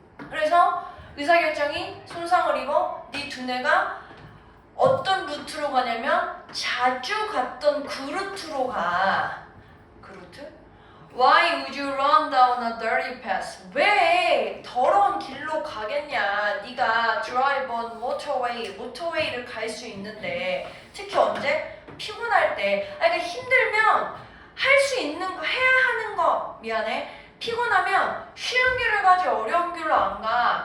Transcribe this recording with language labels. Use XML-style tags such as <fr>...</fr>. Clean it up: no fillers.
<ko>그래서 의사결정이 손상을 입어. 네 두뇌가 어떤 루트로 가냐면 자주 갔던 그 루트로 가. 그 루트?</ko> <en>Why would you run down a dirty path?</en> <ko>왜 더러운 길로 가겠냐? 네가</ko> <en>drive on</en> <ko>모터웨이를 갈 수 있는데, 특히 언제? 피곤할 때. 그러니까 힘들면 할 수 있는 거, 해야 하는 거. 미안해. 피곤하면 쉬운 길을 가지 어려운 길로 안 가.</ko>